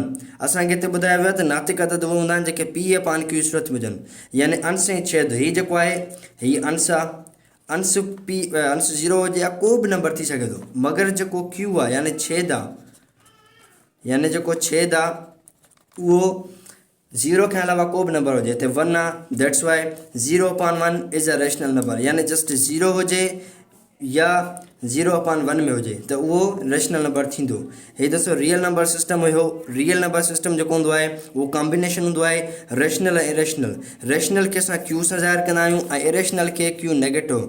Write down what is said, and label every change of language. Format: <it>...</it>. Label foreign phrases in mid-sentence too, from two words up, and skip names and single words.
<sd>असांखे हिते ॿुधायो वियो आहे त नातिक अदद उहे हूंदा आहिनि जेके P/Q सूरत में हुजनि, यानी अंश ऐं छेद। हीअ जेको आहे हीअ अंश आहे, अंश अंश 0 हुजे या को बि नंबर थी सघे थो, मगर जेको Q आहे यानी छेद आहे, यानी जेको छेद आहे उहो 0 खां अलावा को बि नंबर हुजे। हिते 1 आहे,</sd> <en>that's why 0/1 is a rational number,</en> <sd>यानी जस्ट 0 हुजे या 0/1 में हुजे त उहो</sd> <en>rational number</en> <sd>थींदो। हे दोस्तों</sd> <en>real number system</en> <sd>हुयो।</sd> <en>real number system</en> <sd>जेको हूंदो आहे उहो कॉम्बिनेशन हूंदो आहे रेशनल ऐं इरेशनल। रेशनल खे असां Q सां ज़ाहिर कंदा आहियूं ऐं इरेशनल खे Q नेगेटिव।</sd>